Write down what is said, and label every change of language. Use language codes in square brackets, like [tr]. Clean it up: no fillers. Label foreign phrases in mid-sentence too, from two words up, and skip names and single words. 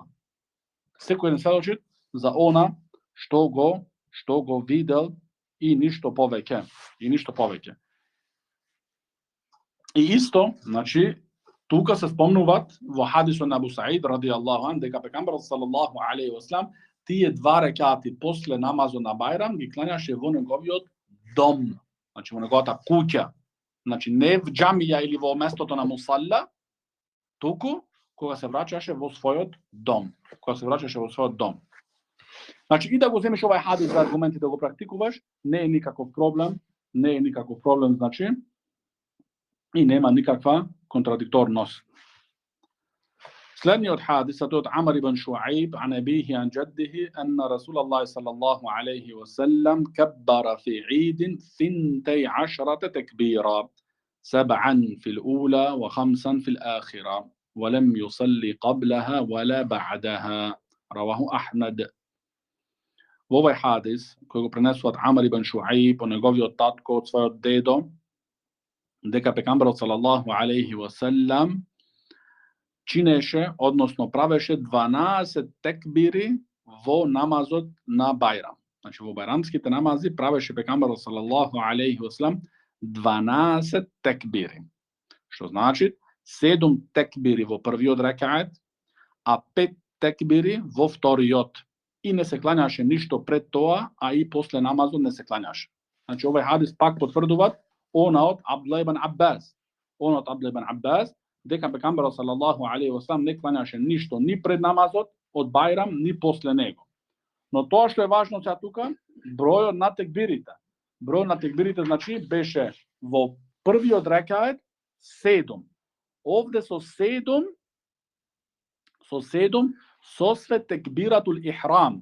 [mk] Секој еден сведочи за она што го видел и ништо повеќе. И исто, значи, тука се спомнуваат во хадисот на Абу Саид [ar] رضي الله عنه [mk] дека пегамберот [ar] صلى الله عليه وسلم [mk] тие 2 рекати после намазот на Бајрам ги клањаше во неговиот дом, значи во неговата куќа. Значи не в џамија или во местото на мусалла, туку кога се враќаше во својот дом. Значи и да го земеш овај хадис за аргументи да го практикуваш, не е никаков проблем, значи и нема никаква контрадикторност. Следниот хадис од [ar] Амр ибн Шуайб عن أبيه عن جده أن رسول الله صلى الله عليه وسلم كبر في عيد 12 تكبيرا 7 في الأولى و5 في الآخرة ولم يصلي قبلها ولا بعدها رواه أحمد. [mk] Во овај хадис кој го пренесуваат Амр ибн Шуайб од неговиот татко од својот дедо, дека пегамберот [ar] صلى الله عليه وسلم [mk] чинеше, односно правеше 12 текбири во намазот на Бајрам. Значи во бајрамските намази правеше пегамберот [ar] صلى الله عليه وسلم [mk] 12 текбири. Што значи 7 текбири во првиот рекаат, а 5 текбири во вториот. И не се клањаше ништо пред тоа, а и после намазот не се клањаше. Значи овој хадис пак потврдуваат она од Абдулlah ибн Аббас. Она од Абдулlah ибн Аббас дека пегамберот [ar] صلى الله عليه وسلم [mk] не кланяше ништо ни пред намазот од Бајрам ни после него. Но тоа што е важно сега тука, бројот на текбирите. Бројот на текбирите значи беше во првиот рекает 7. Овде со 7 со све [ar] تكبيرة الإحرام.